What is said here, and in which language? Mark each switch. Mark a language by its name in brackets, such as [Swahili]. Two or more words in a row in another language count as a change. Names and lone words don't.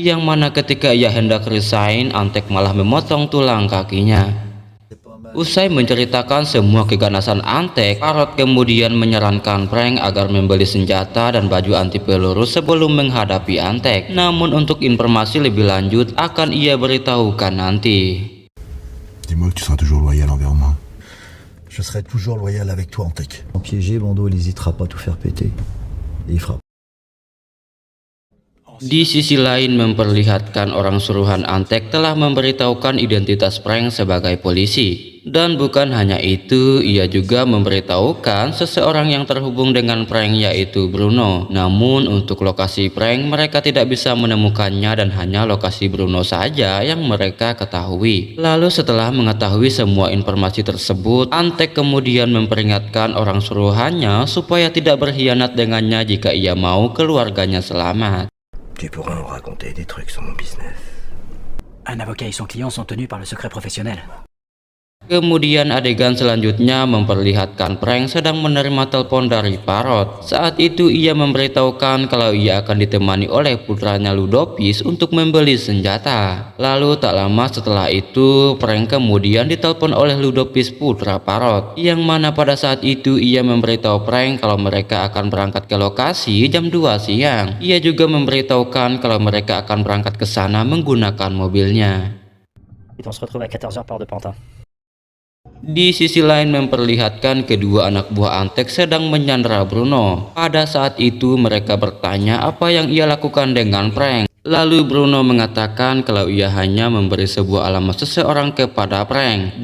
[Indonesian] Yang mana ketika ia hendak resign, Antek malah memotong tulang kakinya. Usai menceritakan semua keganasan Antek, Parrot kemudian menyarankan Frank agar membeli senjata dan baju anti peluru sebelum menghadapi Antek. Namun untuk informasi lebih lanjut akan ia beritahukan nanti. [French] Dis-moi que tu seras toujours loyal envers moi. Je serai toujours loyal avec toi, Antek. En piégé, Bando, il n'hésitera pas à tout faire péter. Et il fera. [Indonesian] Di sisi lain memperlihatkan orang suruhan Antek telah memberitahukan identitas Frank sebagai polisi. Dan bukan hanya itu, ia juga memberitahukan seseorang yang terhubung dengan Frank yaitu Bruno. Namun untuk lokasi Frank mereka tidak bisa menemukannya dan hanya lokasi Bruno saja yang mereka ketahui. Lalu setelah mengetahui semua informasi tersebut, Antek kemudian memperingatkan orang suruhannya supaya tidak berkhianat dengannya jika ia mau keluarganya selamat. [French] Tu pourras me raconter des trucs sur mon business. Un avocat et son client sont tenus par le secret professionnel. [Indonesian] Kemudian adegan selanjutnya memperlihatkan Frank sedang menerima telepon dari Parrot. Saat itu ia memberitahukan kalau ia akan ditemani oleh putranya Ludopis untuk membeli senjata. Lalu tak lama setelah itu Frank kemudian ditelepon oleh Ludopis putra Parrot, yang mana pada saat itu ia memberitahu Frank kalau mereka akan berangkat ke lokasi jam 2 siang. Ia juga memberitahukan kalau mereka akan berangkat ke sana menggunakan mobilnya. [French] Et on se retrouve à 14h port de Pantin. [Indonesian] Di sisi lain memperlihatkan kedua anak buah Antek sedang menyandera Bruno. Pada saat itu mereka bertanya apa yang ia lakukan dengan Frank. Lalu Bruno mengatakan kalau ia hanya memberi sebuah alamat seseorang kepada Frank.